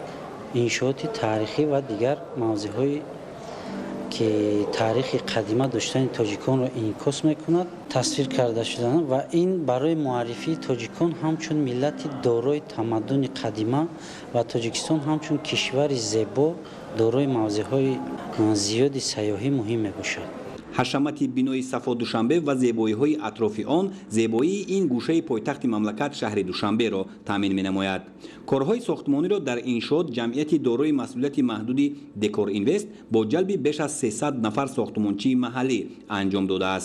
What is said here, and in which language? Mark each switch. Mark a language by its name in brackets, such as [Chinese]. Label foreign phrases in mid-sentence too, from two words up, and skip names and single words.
[Tajik] انشاءات تاریخی و دیگر موضوع‌های که تاریخ قدیمه داشتن تاجیکان را انعکاس می‌کند تصویر کرده شدند و این برای معرفی تاجیکان همچون ملت دارای تمدن قدیمه و تاجیکستان همچون کشور زیبا دارای موضوع‌های زیادی سیاحی مهم می‌باشد. ҳашамати бинои Сафо Душанбе ва зебоиҳои атрофи он зебоии ин гӯшаи пойтахти мамлакат шаҳри Душанберо таъмин менамояд. Корҳои сохтмониро дар иншоот ҷамъияти дорои масъулияти маҳдуди Декор Инвест бо ҷалби беш аз 300 нафар сохтмончии маҳаллӣ анҷом додааст.